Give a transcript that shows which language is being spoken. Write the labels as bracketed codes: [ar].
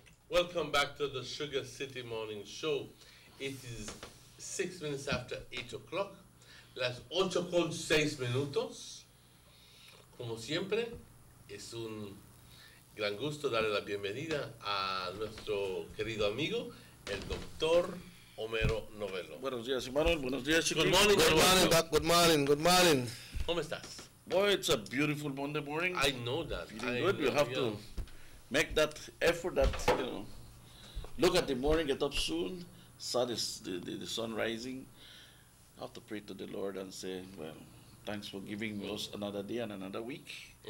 [en] Welcome back to the Sugar City Morning Show. It is 6 minutes after 8 o'clock. [es] Las 8:06. Como siempre, es un gran gusto darle la bienvenida a nuestro querido amigo, el doctor Homero Novello. Buenos días, Manuel. Buenos días, chicos. [en] Good morning, Good morning, Doc. Good morning. Good morning. [es] ¿Cómo estás? [en] Boy, it's a beautiful Monday morning. I know that. Feeling good. You have to make that effort that, look at the morning, get up soon, the sun rising. I have to pray to the Lord and say, well, thanks for giving us another day and another week.